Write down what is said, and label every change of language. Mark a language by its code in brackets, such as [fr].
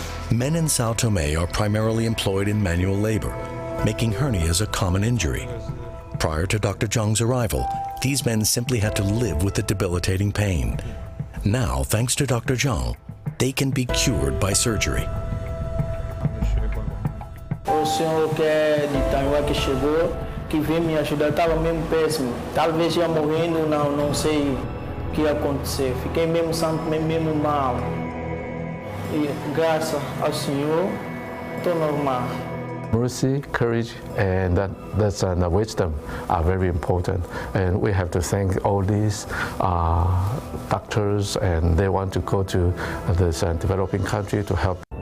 [en] Men in Sao Tome are primarily employed in manual labor, making hernias a common injury. Prior to Dr. Zhang's arrival, these men simply had to live with the debilitating pain. Now, thanks to Dr. Zhang, they can be cured by surgery. [pt] O senhor que é de Taiwan que chegou, que veio me ajudar, estava mesmo péssimo. Talvez ia morrendo, não sei o que ia acontecer. Fiquei mesmo mal. E graças ao Senhor, estou normal. [en] Mercy, courage, and that's wisdom are very important, and we have to thank all these doctors, and they want to go to this developing country to help.